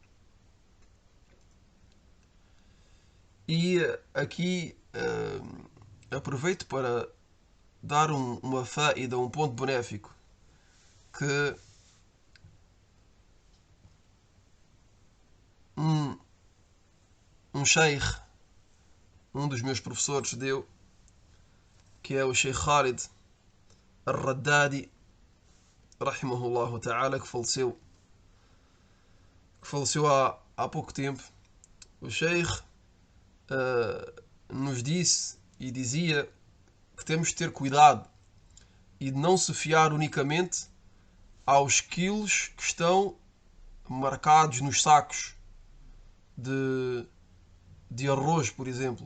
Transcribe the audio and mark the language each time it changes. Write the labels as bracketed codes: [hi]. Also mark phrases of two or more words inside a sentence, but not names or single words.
[pt] E aqui aproveito para dar uma faida, um ponto benéfico, que um sheikh, um dos meus professores deu, que é o Sheikh Khalid al-Raddadi, [ar] رحمه الله تعالى, [pt] que faleceu há pouco tempo. O Sheikh nos disse e dizia que temos de ter cuidado e de não se fiar unicamente aos quilos que estão marcados nos sacos de arroz, por exemplo.